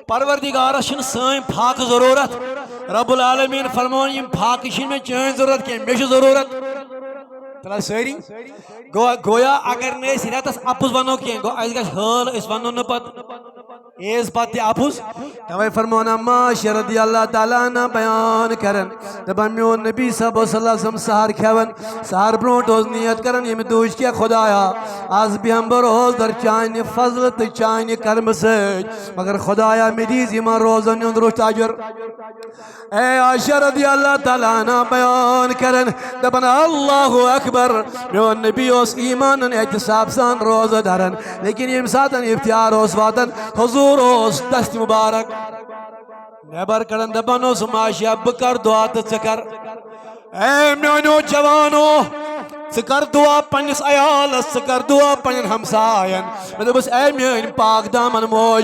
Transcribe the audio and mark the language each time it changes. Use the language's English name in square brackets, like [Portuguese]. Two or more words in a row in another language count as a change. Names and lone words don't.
[Kashmiri] پروردگارس چھِنہٕ سٲنۍ فاقہٕ ضروٗرت [Arabic] رۄب العالمیٖن [Kashmiri] فرمون یِم فاقہٕ چھِنہٕ مےٚ چٲنۍ ضروٗرت کینٛہہ مےٚ چھِ ضروٗرت ترٛا سٲری گویا اگر نہٕ أسۍ رٮ۪تس اپُز ونو کینٛہہ گوٚو اسہِ گژھِ حٲل أسۍ ونو نہٕ پتہٕ عیز پتہٕ تہِ اپُز توے فرمون عماشہ [Arabic] رضی اللہ تعالیٰ عنہ [Kashmiri] بیان کران دپان میون نبی صاحب [Arabic] صلی اللہ علیہ وسلم [Kashmiri] سحر کھٮ۪وان سحر برونٛٹھ اوس نیت کران ییٚمہِ دُہٕچ کیٛاہ خۄدایا آز بیٚہمہٕ بہٕ روزدر چانہِ فضلہٕ تہٕ چانہِ کرمہٕ سۭتۍ مگر خۄدایا مےٚ دیٖز یِمن روزن ہُنٛد رُت اجر اے عائشہ [Arabic] رضی اللہ تعالیٰ عنہ [Kashmiri] بیان کران دپان [Arabic] اللہ اکبر [Kashmiri] میون نبی اوس ایٖمانن احتساب سان روزٕ دھران لیکن ییٚمہِ ساتہٕ افتیار اوس واتان حضوٗر اوس دستہِ مُبارک نٮ۪بر کڑان دپان اوسُم عائشہ بہٕ کرٕ دعا تہٕ ژٕ کر اے میانیو جوانو ژٕ کر دعا پننِس عیالس ژٕ کر دعا پننٮ۪ن ہمساین مےٚ دوٚپُس اے میٲنۍ پاک دامن موج